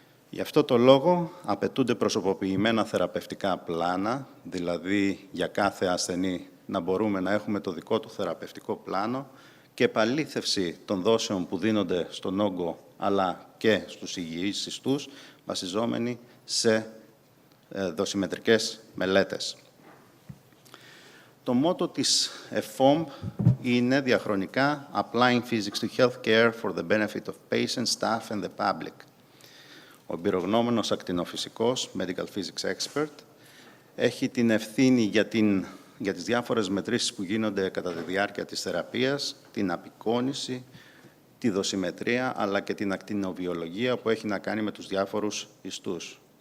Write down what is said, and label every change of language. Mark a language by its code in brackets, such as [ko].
[el] Γι' αυτό το λόγο απαιτούνται προσωποποιημένα θεραπευτικά πλάνα, δηλαδή για κάθε ασθενή να μπορούμε να έχουμε το δικό του θεραπευτικό πλάνο και επαλήθευση των δόσεων που δίνονται στον όγκο, αλλά και στους υγιείς ιστούς, βασιζόμενοι σε δοσιμετρικές μελέτες. Το μότο της EFOMP είναι διαχρονικά [en] «Applying Physics to Healthcare for the benefit of patients, staff and the public». [el] Ο εμπειρογνώμενος ακτινοφυσικός, [en] medical physics expert, [el] έχει την ευθύνη για τις διάφορες μετρήσεις που γίνονται κατά τη διάρκεια της θεραπείας, την απεικόνηση, τη δοσιμετρία, αλλά και την ακτινοβιολογία που έχει να κάνει με τους διάφορους ιστούς.